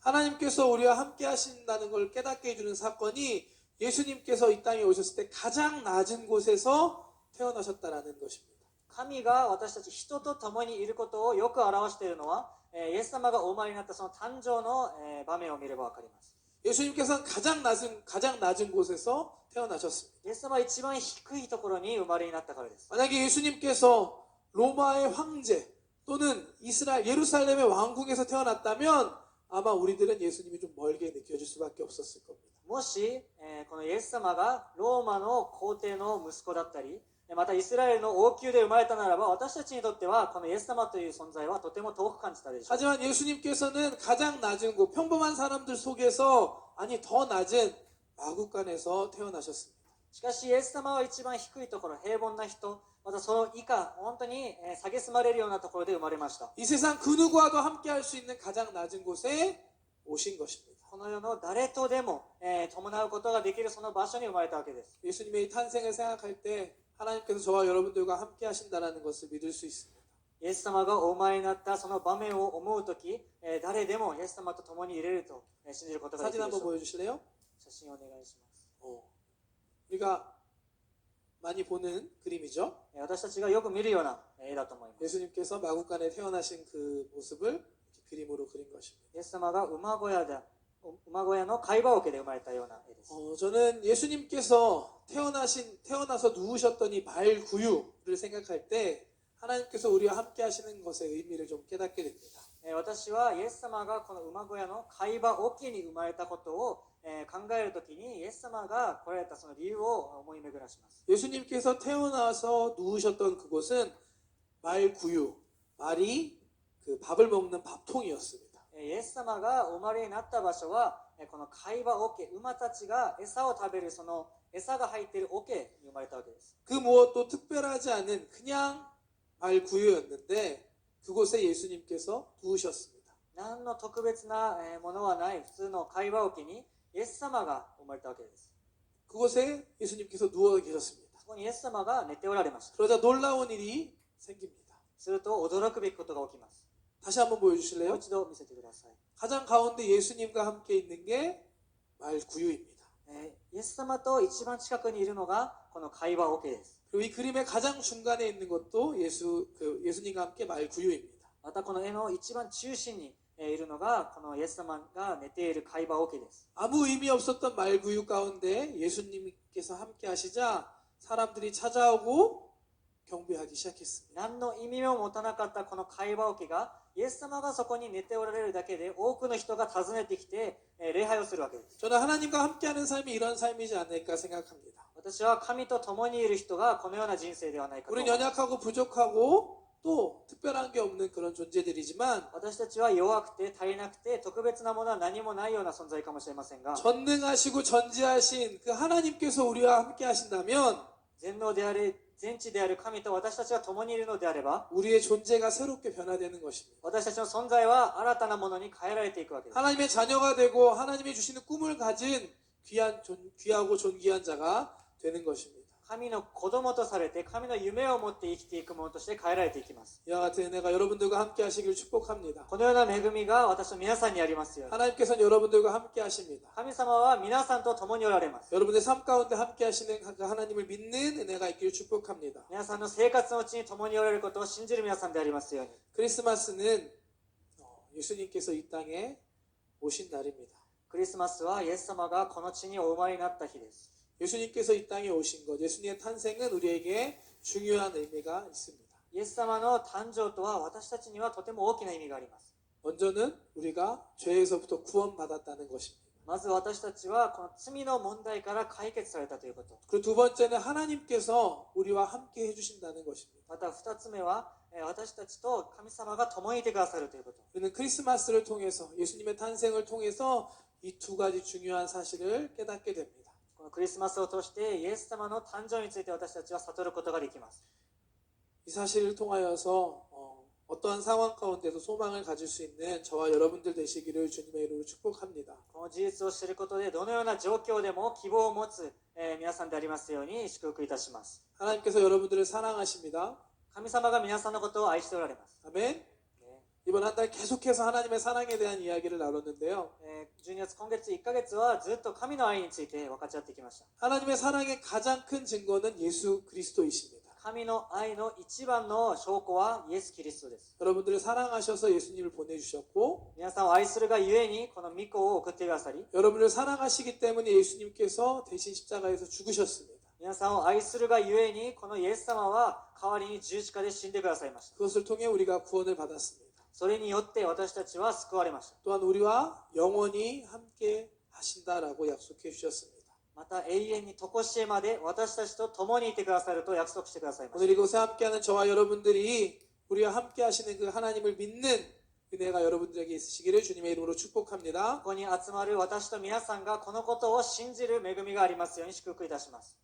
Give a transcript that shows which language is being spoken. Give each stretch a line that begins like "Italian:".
Korean: 하나님께서 우리와 함께 하신다는 걸 깨닫게 해주는 사건이 예수님께서 이 땅에 오셨을 때 가장 낮은 곳에서 태어나셨다라는 것입니다.
Japanese: 神が私たち人と共にいることをよく表しているのは、イエス様がお生まれになったその誕生の場面を見ればわかります。
Korean: 예수님께서는 가장 낮은 곳에서 태어나셨습니다.
Japanese: イエス様は一番低いところに生まれになったからです。
Korean: 만약에 예수님께서 로마의 황제 또는 예루살렘의 왕궁에서 태어났다면 아마 우리들은 예수님이 좀 멀게 느껴질 수밖에 없었을 겁니다.
Japanese: もし、このイエス様がローマの皇帝の息子だったり、またイスラエルの王宮で生まれたならば、私たちにとってはこのイエス様という存在はとても遠く感じたでしょう。
Korean: 하지만 예수님께서는 가장 낮은 곳, 평범한 사람들 속에서 더 낮은 마구간에서 태어나셨습니다.
Japanese: しかしイエス様は一番低いところ、平凡な人、またその以下、本当に蔑まれるようなところで生まれました。
Korean: 이 세상 그 누구와도 함께 할 수 있는 가장 낮은 곳에 오신 것입니다.
Japanese: この世の誰とでも、伴うことができるその場所に生まれたわけです。
Korean: 예수님의 이 탄생을 생각할 때 하나님께서 저와 여러분들과 함께 하신다는 것을 믿을 수 있습니다.
Japanese: イエス様がお生まれになったその場面を思うとき、誰でもイエス様と共にいれると信じることができ
Korean: 사진
Japanese: るでし
Korean: 한번
Japanese: ょう。
Korean: 보여주실래요?
Japanese: 写真をお願いします。
Korean: 우리가 많이 보는 그림이죠.
Japanese: 私たちがよく見るような絵だと思います。
Korean: 예수님께서 마구간에 태어나신 그 모습을 이렇게 그림으로 그린 것입니다.
Japanese: イエス様が馬小屋の貝羽桶で生まれたような絵です。
Korean: 저는 예수님께서 태어나서 누우셨던 이 말구유를 생각할 때 하나님께서 우리와 함께 하시는 것의 의미를 좀 깨닫게 됩니다.
Japanese: 私はイエス様がこの馬小屋の貝羽桶に生まれたことを考えるときにイエス様が来られたその理由を思い巡らします。
Korean: 예수님께서 태어나서 누우셨던 그곳은 말구유, 말이 그 밥을 먹는 밥통이었습니다.
Japanese: イエス様がお生まれになった場所はこの貝羽桶、馬たちが餌を食べるその餌が入っている桶に生まれたわけです。
Korean: 그 무엇도 특별하지 않은 그냥 말구유였는데 그곳에 예수님께서 누우셨습니다.
Japanese: 何の特別なものはない普通の貝羽桶にイエス様が生まれたわけです。
Korean: 그곳에 예수님께서 누워 계셨습니다.
Japanese: そこにイエス様が寝ておられました。
Korean: 그러자 놀라운 일이 생깁니다.
Japanese: すると驚くべきことが起きます。
Korean: 다시 한번
Japanese: もう
Korean: 보여주실래요?
Japanese: 一度見せてください。
Korean: 가장 가운데 예수님과 함께 있는 게 말구유입니다.
Japanese: イエス様と一番近くにいるのがこの貝羽桶です。
Korean: 그리고 이 그림의 가장 중간에 있는 것도 예수님과 함께 말구유입니다.
Japanese: またこの絵の一番中心にいるのがこのイエス様が寝ている貝羽桶です。
Korean: 아무 의미 없었던 말구유 가운데 예수님께서 함께 하시자 사람들이 찾아오고 경배하기 시작했습니다.
Japanese: 何の意味も持たなかったこの貝羽桶がイエス様がそこに寝ておられるだけで多くの人が訪ねてきて礼拝をするわけです。
Korean: 저는 하나님과 함께하는 삶이 이런 삶이지 않을까 생각합니다.
Japanese: 私は神と共にいる人がこのような人生ではないかと思い
Korean: 우리는
Japanese: ます。
Korean: 연약하고 부족하고 또 특별한 게 없는 그런 존재들이지만
Japanese: 私たちは弱くて足りなくて特別なものは何もないような存在かもしれませんが、
Korean: 전능하시고 전지하신 그 하나님께서 우리와 함께 하신다면
Japanese: 全能である全知である神と私たちが共にいるのであれば、
Korean: 우리의 존재가 새롭게 변화되는 것입니다.
Japanese: 私たちの存在は新たなものに変えられていくわけです。
Korean: 하나님의 자녀가 되고 하나님이 주시는 꿈을 가진 귀하고 존귀한 자가 되는 것입니다.
Japanese: 神の子供とされて神の夢を持って生きていくものとして変えられていきます。
Korean: 이와 같은 은혜가 여러분들과 함께 하시길 축복합니다.
Japanese: このような恵みが私と皆さんにありますように。
Korean: 하나님께서는 여러분들과 함께 하십니다.
Japanese: 神様は皆さんと共におられます。
Korean: 여러분의 삶 가운데 함께 하시는 그 하나님을 믿는 은혜가 있기를 축복합니다.
Japanese: 皆さんの生活のうちに共におられることを信じる皆さんでありますように。
Korean: 크리스마스는 예수님께서 이 땅에 오신 날입니다.
Japanese: クリスマスはイエス様がこの地にお生まれになった日です。
Korean: 예수님께서 이 땅에 오신 것, 예수님의 탄생은 우리에게 중요한 의미가 있습니다.
Japanese: イエス様の誕生とは私たちにはとても大きな意味があります。
Korean: 먼저는 우리가 죄에서부터 구원받았다는 것입니다.
Japanese: まず私たちはこの罪の問題から解決されたということ。
Korean: 그리고 두 번째는 하나님께서 우리와 함께 해주신다는 것입니다.
Japanese: また二つ目は私たちと神様が共にいてくださるということ。
Korean: 우리는 크리스마스를 통해서 예수님의 탄생을 통해서 이 두 가지 중요한 사실을 깨닫게 됩니다.
Japanese: このクリスマスを通してイエス様の誕生について私たちは悟ることができます。
Korean: 이 사실을 통하여서 어떠한 상황 가운데도 소망을 가질 수 있는 저와 여러분들 되시기를 주님의 이름으로 축복합니다.
Japanese: この事実を知ることでどのような状況でも希望を持つ皆さんでありますように祝福いたします。
Korean: 하나님께서 여러분들을 사랑하십니다.
Japanese: 神様が皆さんのことを愛しておられます。
Korean: 아멘. 이번 한 달 계속해서 하나님의 사랑에 대한 이야기를 나눴는데요.
Japanese: 12月、今月1ヶ月はずっと神の愛について分かち合ってきました。
Korean: 하나님의 사랑의 가장 큰 증거는 예수 그리스도이십니다.
Japanese: 神の愛の一番の証拠はイエス・キリストです。
Korean: 여러분들을 사랑하셔서 예수님을 보내주셨고
Japanese: 皆さんを愛するがゆえにこの御子を送ってくださり、
Korean: 여러분을 사랑하시기 때문에 예수님께서 대신 십자가에서 죽으셨습니다.
Japanese: 皆さんを愛するがゆえにこのイエス様は代わりに十字架で死んでくださいました。
Korean: 그것을 통해 우리가 구원을 받았습니다.
Japanese: それによって私たちは救われました。
Korean: 또한 우리와 영원히 함께 하신다라고 약속해 주셨습니다.
Japanese: また永遠に常しえまで私たちと共にいてくださると約束してくださいまし
Korean: 오늘 이곳에 함께하는 저와 여러분들이 우리와 함께 하시는 그 하나님을 믿는 은혜가 여러분들에게 있으시기를 주님의 이름으로
Japanese: た。
Korean: 축복합니다.
Japanese: ここに集まる私と皆さんがこのことを信じる恵みがありますように祝福いたします。